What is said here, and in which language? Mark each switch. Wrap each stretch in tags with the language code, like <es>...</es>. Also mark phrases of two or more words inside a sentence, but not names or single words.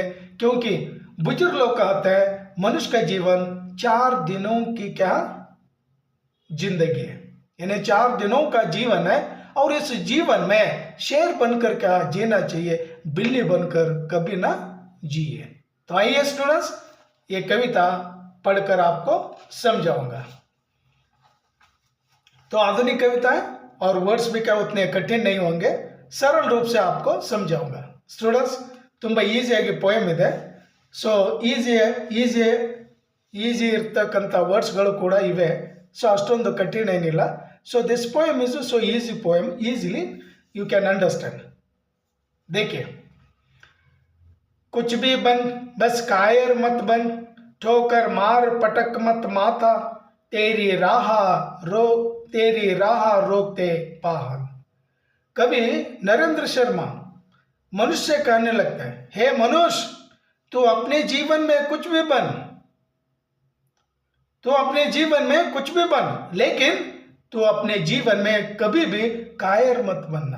<hi>क्योंकि बुजुर्ग लोग कहते हैं, मनुष्य का जीवन 4 दिनों की क्या जिंदगी है, यानी 4 दिनों का जीवन है, और इस जीवन में शेर बनकर क्या जीना चाहिए, बिल्ली बनकर कभी ना जिए। तो आइए स्टूडेंट्स, ये कविता पढ़कर आपको समझाऊंगा। तो आधुनिक कविता है और वर्ड्स भी क्या उतने कठिन नहीं होंगे, सरल रूप से आपको समझाऊंगा। स्टूडेंट्स,</hi> <kn>ತುಂಬಾ ಈಸಿಯಾಗಿ ಪೋಯಮ್ ಇದೆ। ಸೊ ಈಸಿ ಇರ್ತಕ್ಕಂಥ ವರ್ಡ್ಸ್ಗಳು ಕೂಡ ಇವೆ, ಸೊ ಅಷ್ಟೊಂದು ಕಠಿಣ ಏನಿಲ್ಲ।</kn> <en>so this poem is so easy poem, easily you can understand.</en> <hi>देखिए, कुछ भी बन बस कायर मत बन, ठोकर मार पटक मत माथा, तेरी राह रोकते पाहन। कवि नरेंद्र शर्मा मनुष्य कहने लगते हैं, हे मनुष्य, तू अपने जीवन में कुछ भी बन, तू अपने जीवन में कुछ भी बन, लेकिन तू अपने जीवन में कभी भी कायर मत बनना।</hi>